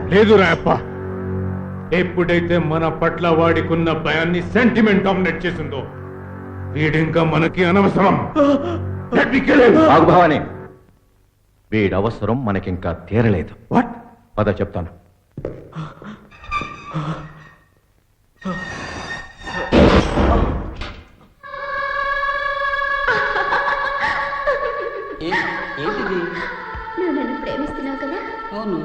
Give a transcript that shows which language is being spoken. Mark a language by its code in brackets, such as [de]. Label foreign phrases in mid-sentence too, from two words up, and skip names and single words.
[te] లేదు రాయప్ప, ఎప్పుడైతే మన పట్ల వాడికున్న భయాన్ని [en] sentiment dominate [te] చేసిందో వీడింకా మనకి అనవసరం. [en] Let me kill him. [te] ఆగు భవాని, వీడవసరం మనకింకా తీరలేదు. [en] What? [te] పద చెప్తాను. నువ్వు నన్ను ప్రేమిస్తున్నావు కదా? అవును.